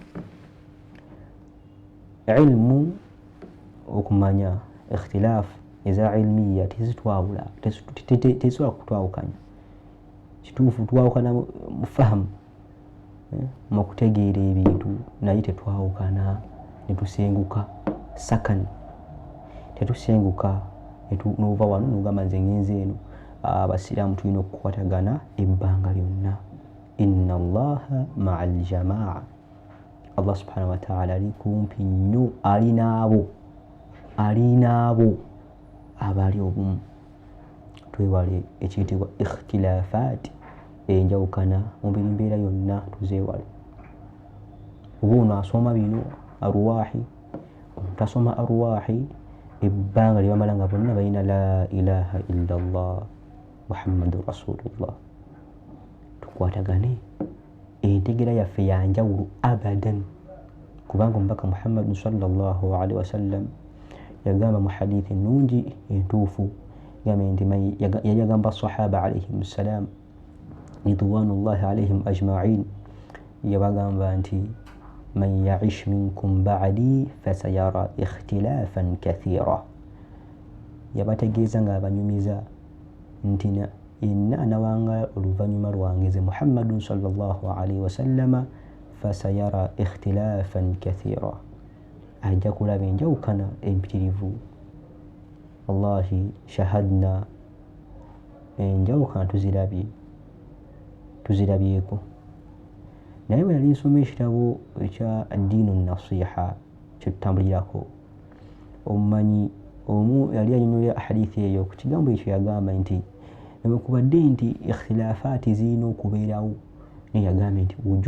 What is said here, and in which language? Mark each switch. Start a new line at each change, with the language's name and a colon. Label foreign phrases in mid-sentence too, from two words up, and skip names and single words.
Ganda: ilmu okumanya ikhtilaafu eza ilmiya tezitwawula tezisobola kutwawukanya kituufu twawukana mu fahamu mu kutegeera ebintu naye tetwawukana ne tusenguka sakani tetusenguka n'ova wano n'ogamba nze ngenze eno abasiraamu tulina okukwatagana ebbanga lyonna
Arabic: إن الله مع الجماعة الله سبحانه وتعالى
Ganda: ali kumpi nnyo ali n'abo abali obumu twewale ekiyitibwa ikhtilaafaat enjawukana mu buli mbeera yonna tuzeewale oba ono asoma bino arwahi omuntu asoma arwahi ebbanga lye bamala nga bonna balina
Arabic: لا إله إلا الله محمد رسول الله
Ganda: tukwatagane entegera yaffe yanjawulo abadan kubanga omubaka muhammadu
Arabic: صلى الله عليه وسلم
Ganda: yagamba mu hadithi ennungi entuufu yagamba
Arabic: الصحابة عليهم السلام رضوان الله عليهم أجمعين
Ganda: yabagamba nti
Arabic: من يعش منكم بعدي فسيرى اختلافا كثيرا
Ganda: yabategeeza nga abanyumiza nti yenna anawanga oluvannyuma lwange ze
Arabic: محمد صلى الله عليه وسلم فسيرى اختلافا كثيرا
Ganda: ajja kulaba enjawukana empitirivu
Arabic: والله شهدنا
Ganda: enjawukana tuzirabyeko naye bwe yali nsoma ekitabo ekya
Arabic: الدين النصيحة
Ganda: kyetutambulirako omumanyi omu yali anyonyola hadithi eyo ku kigambo ekyo yagamba nti newankubadde nti ikhtilaafaati zirina okubeerawo naye yagambye nti